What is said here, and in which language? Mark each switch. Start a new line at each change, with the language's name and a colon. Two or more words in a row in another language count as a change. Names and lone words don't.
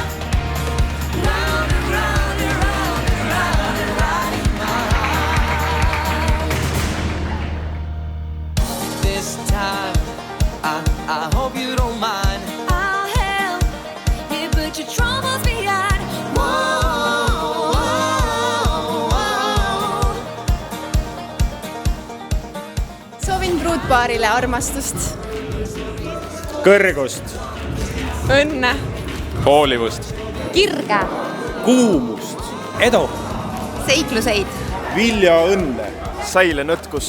English: Round and round and round and round and round in my heart. This time, I hope you don't mind. I'll help you put your troubles behind. Whoa, whoa, whoa.
Estonian: Soovin pruutpaarile armastust, kõrgust, õnne, hoolivust, kirge, kuumust, edu, seikluseid, Vilja õnne, säile nõtkust,